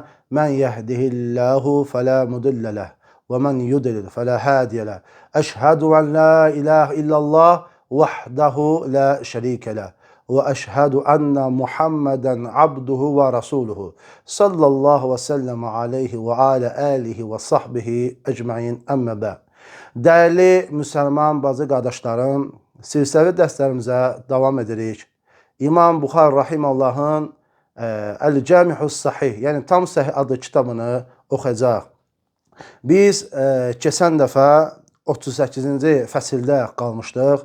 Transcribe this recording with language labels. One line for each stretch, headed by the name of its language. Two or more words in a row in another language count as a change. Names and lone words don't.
Arabic: من يهده الله فلا مضل له ومن يضلل فلا هادي له. أشهد أن لا إله إلا الله وحده لا شريك له وأشهد أن محمدا عبده ورسوله صلى الله وسلم عليه وعلى آله وصحبه أجمعين أما بعد.
Azerbaijani: Dəyərli müsəlman bacı qardaşlarım, silsilə dərslərimizə davam edirik. İmam Buxari Rahiməllahın Əl-Cəmihus Sahih, yəni Tam Səhih adlı kitabını oxuyacaq. Biz keçən dəfə 38-ci fəsildə qalmışdıq.